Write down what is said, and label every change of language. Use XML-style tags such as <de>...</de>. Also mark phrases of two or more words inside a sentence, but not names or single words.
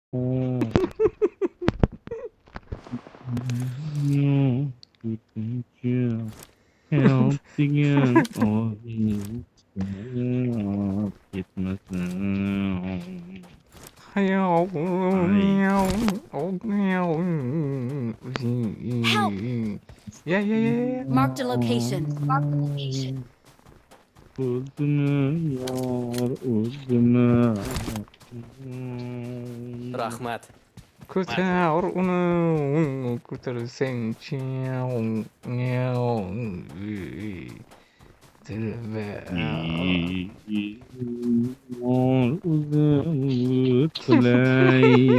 <en>Oh, no, couldn't you help again? Oh, it's myself. I Help! Yeah, yeah, yeah, yeah. Marked a location. Marked a location.</en> <uz>O'zini yor o'zini Rahmat. Ko'tar uni, ko'tarsang-chi, yor o'zini tilay.</uz>